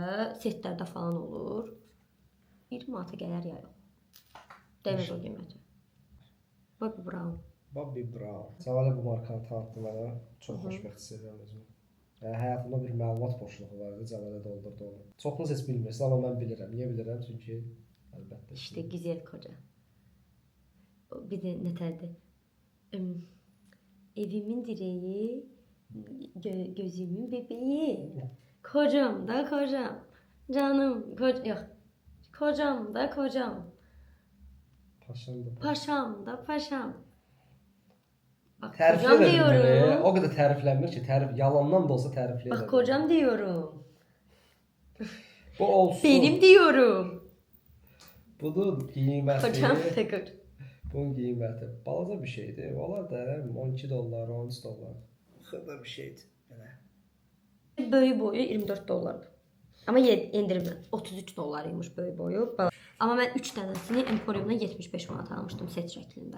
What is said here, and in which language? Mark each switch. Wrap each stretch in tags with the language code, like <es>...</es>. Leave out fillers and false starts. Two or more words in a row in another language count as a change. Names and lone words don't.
<az>Setlərdə falan olur. 20 manata gələr ya yox. Dəmir o qiyməti. Bobbi Brown. Bobbi Brown. Səvalə bu markanı tanıtdı mənə. Çox xoşbəxt hiss edirəm özümü. Yəni həyatımda bir məlumat boşluğu var idi, Cəvalə doldurdu onu. Çoxunuz heç bilmirsiniz, amma mən bilirəm. Niyə bilirəm? Çünki əlbəttə.</az> <tr>İşte güzel koca.</tr> <az>Bir de nətərdir?</az> <tr>Evimin direği, gözümün bebeği. Kocam da kocam. Canım yok. Kocam da kocam. Paşam da. Paşam da paşam. Bak</tr> <az>Təriflə kocam də</az> <tr>diyorum.</tr> <az>bilmir. O qədər təriflənmir ki, yalandan da olsa tərifləyə.</az> <tr>Bak kocam diyorum.</tr> <az>Bu olsun.</az> <tr>Benim diyorum.</tr> <az>Bunun qiyməti.</az> <tr>Kocam takır.</tr> <az>Bunun qiyməti balaca bir şeydir. Olar da 12 dollar, 13 dollar. Xırda bir şeydir. Belə. Böyük boyu 24 dollardır. Amma endirimlə 33 dollarıymış böyük boyu. Amma mən 3 dənəsini Emporium'dan 75 manata almışdım set şəklində.</az>